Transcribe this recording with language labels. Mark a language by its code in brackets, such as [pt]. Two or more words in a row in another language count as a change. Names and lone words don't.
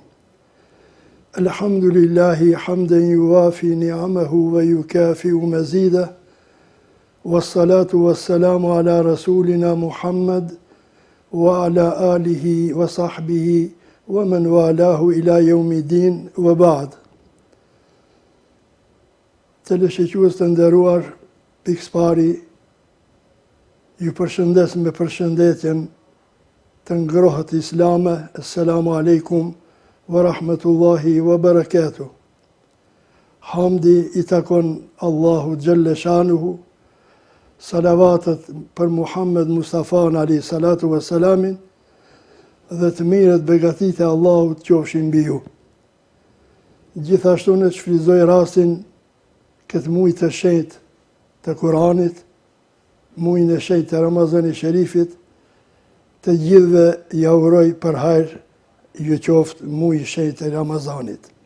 [ar] الحمد لله حمداً يوافي نعمه ويكافئ مزيده. والصلاة والسلام على رسولنا محمد وعلى آله وصحبه ومن والاه إلى يوم الدين وبعد. [sq] Telesheques të nderuar, pikëspari, ju përshëndes me përshëndetjen të ngrohët islame. [ar] السلام عليكم ورحمة الله وبركاته. [sq] Hamdi i takon [ar] الله جل شأنه, [sq] salavatet për Muhammed Mustafa [ar] عليه الصلاة والسلام, [sq] dhe të mirët begatit e Allahut qofshin mbi ju. Gjithashtu në shfrytëzoj rastin këtë muaj të shenjtë të Kuranit, muajin e shenjtë të Ramazanit Sherifit, të gjithëve ja uroj për hajër ju qoftë muaji i shenjtë të Ramazanit.